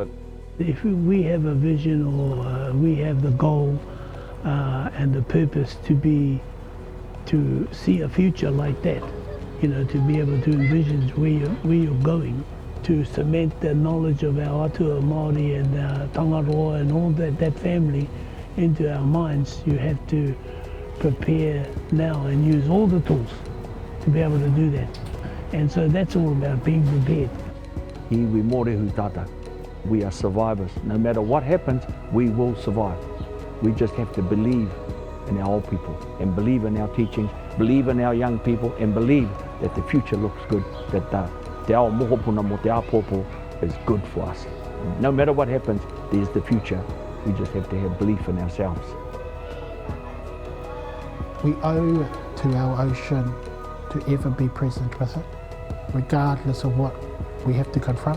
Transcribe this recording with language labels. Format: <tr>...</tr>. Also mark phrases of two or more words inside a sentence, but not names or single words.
<en>If we have a vision, or we have the goal and the purpose to see a future like that, you know, to be able to envision where you're going, to cement the knowledge of our</en> <mi>atua Māori</mi> <en>and our Tangaroa and all that family into our minds, you have to prepare now and use all the tools to be able to do that. And so that's all about being prepared.</en> <mi>Iwi mōrehu tata.</mi> <en>We are survivors. No matter what happens, we will survive. We just have to believe in our old people and believe in our teachings, believe in our young people, and believe that the future looks good, that</en> <mi>te ao mohopuna mo te apopo</mi> <en>is good for us. No matter what happens, there's the future. We just have to have belief in ourselves. We owe it to our ocean to ever be present with it, regardless of what we have to confront.</en>